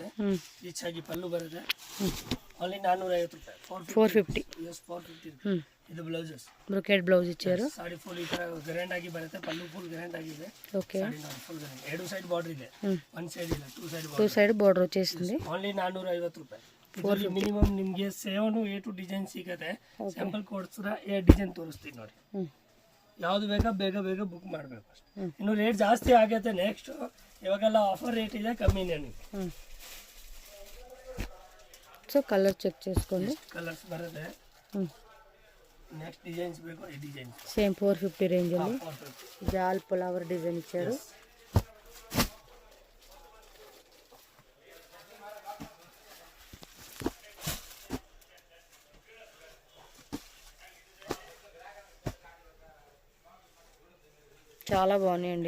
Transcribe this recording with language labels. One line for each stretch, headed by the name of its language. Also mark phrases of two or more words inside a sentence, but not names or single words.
Kannada: ರಿಚ್ ಆಗಿ ಪಲ್ಲು ಬರುತ್ತೆ. ಓನ್ಲಿ 450 ರೂಪಾಯಿ. 450. ಎಸ್ 450. ಇದು ಬ್ಲೌಸಸ್,
English: brocade blouse
Telugu: ఇచ్చారు.
Kannada: ಸಾಡಿ ಫುಲ್ ಈ ತರ ಗ್ರ್ಯಾಂಡ್ ಆಗಿ ಬರುತ್ತೆ. ಪಲ್ಲು
English: full grand
Kannada: ಆಗಿದೆ.
Telugu: ఓకే,
Kannada: ಸಾಡಿ ನೋಡಿ
English: full grand.
Kannada: 2
English: side border
Kannada: ಇದೆ, 1 ಸೈಡ್ ಇಲ್ಲ, 2 ಸೈಡ್
Telugu: 2
English: side border
Telugu: వచ్చేసింది.
Kannada: ಓನ್ಲಿ 450 ರೂಪಾಯಿ. ಇದರಲ್ಲಿ ಮಿನಿಮಮ್ ನಿಮಗೆ 7 to 8 ಡಿಸೈನ್ ಸಿಗುತ್ತೆ. ಸ್ಯಾಂಪಲ್ ಕೊಡ್ಸಿದ್ರೆ 8 ಡಿಸೈನ್ ತೋರಿಸ್ತೀನಿ ನೋಡಿ. ಯಾವುದು ಬೇಕಾ ಬೇಗ ಬುಕ್ ಮಾಡಬೇಕು ಅಷ್ಟೇ. ಇನ್ನು ರೇಟ್ ಜಾಸ್ತಿ ಆಗೈತೆ. ನೆಕ್ಸ್ಟ್ ಇವಾಗೆಲ್ಲ
English: offer rate
Kannada: ಇದೆ, ಕಮ್ಮಿನೇ ನಿಮಗೆ.
English: so colour check
Telugu: చేసుకోండి.
Kannada: ಕಲರ್ಸ್ ಬರುತ್ತೆ.
English: next designs
Telugu: ಬೇಕು, ఈ డిజైన్స్ సేమ్ 450 రేంజಲ್ಲಿ జాల్
English: flower design
Telugu: ఇచ్చారు. చాలా బాగున్నాయండి.